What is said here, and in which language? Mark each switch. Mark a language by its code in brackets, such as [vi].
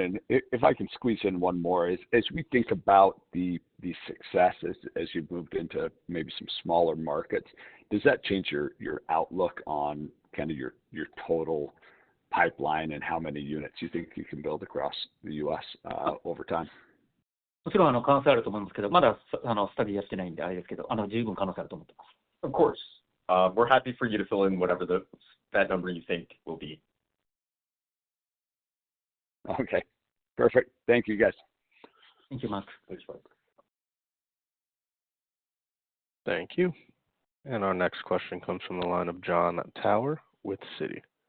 [en] And if I can squeeze in one more, as we think about the success as you've moved into maybe some smaller markets, does that change your outlook on kind of your total pipeline and how many units you think you can build across the U.S. Over time? [ja] もちろん可能性あると思うんですけど、まだスタディやってないんであれですけど、十分可能性あると思ってます。 [en] Of course. We're happy for you to fill in whatever that number you think will be. Okay. Perfect. Thank you, guys. Thank you, Mark. Thanks, Mark. Thank you. And our next question comes from the line of John Tower with Citi.